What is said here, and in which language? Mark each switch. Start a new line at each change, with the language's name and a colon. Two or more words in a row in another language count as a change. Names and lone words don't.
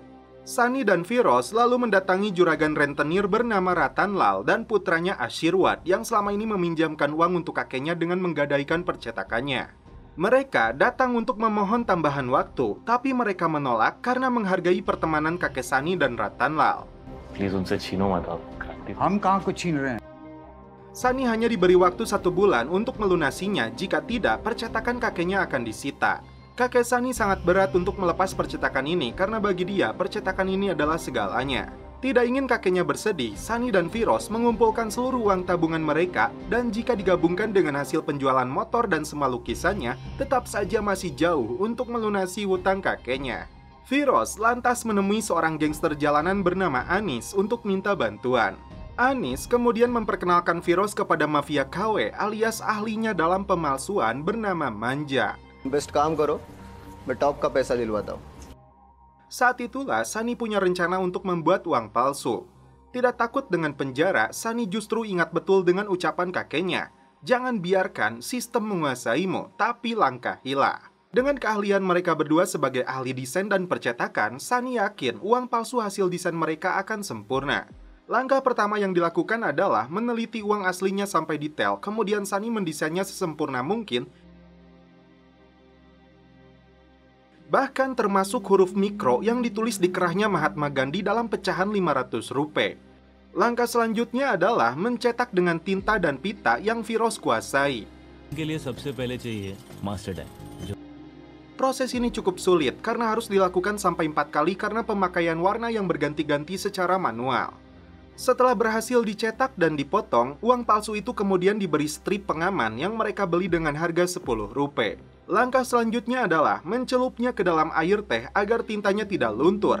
Indonesian: Sani dan Firoz lalu mendatangi juragan rentenir bernama Ratan Lal dan putranya Ashirwad yang selama ini meminjamkan uang untuk kakeknya dengan menggadaikan percetakannya. Mereka datang untuk memohon tambahan waktu, tapi mereka menolak karena menghargai pertemanan kakek Sani dan Ratan Lal.
Hindi: Please उनसे छीनो मत आप। हम कहाँ कुछ छीन रहे हैं?
Indonesian: Sani hanya diberi waktu 1 bulan untuk melunasinya, jika tidak percetakan kakeknya akan disita. Kakek Sani sangat berat untuk melepas percetakan ini karena bagi dia percetakan ini adalah segalanya. Tidak ingin kakeknya bersedih, Sani dan Firoz mengumpulkan seluruh uang tabungan mereka dan jika digabungkan dengan hasil penjualan motor dan semua lukisannya, tetap saja masih jauh untuk melunasi hutang kakeknya. Firoz lantas menemui seorang gangster jalanan bernama Anis untuk minta bantuan. Anis kemudian memperkenalkan Firoz kepada mafia KW alias ahlinya dalam pemalsuan bernama Manja.
Hindi: बेस्ट काम करो मैं टॉप का पैसा दिलवाता हूँ.
Indonesian: Saat itulah Sani punya rencana untuk membuat uang palsu. Tidak takut dengan penjara, Sani justru ingat betul dengan ucapan kakeknya, "Jangan biarkan sistem menguasaimu, tapi langkahilah." Dengan keahlian mereka berdua sebagai ahli desain dan percetakan, Sani yakin uang palsu hasil desain mereka akan sempurna. Langkah pertama yang dilakukan adalah meneliti uang aslinya sampai detail, kemudian Sani mendesainnya sesempurna mungkin, bahkan termasuk huruf mikro yang ditulis di kerahnya Mahatma Gandhi dalam pecahan Rp500. Langkah selanjutnya adalah mencetak dengan tinta dan pita yang Firoz kuasai.
Hindi: के लिए सबसे पहले चाहिए
English: master time.
Indonesian: Proses ini cukup sulit karena harus dilakukan sampai 4 kali karena pemakaian warna yang berganti-ganti secara manual. Setelah berhasil dicetak dan dipotong, uang palsu itu kemudian diberi strip pengaman yang mereka beli dengan harga Rp10. Langkah selanjutnya adalah mencelupnya ke dalam air teh agar tintanya tidak luntur.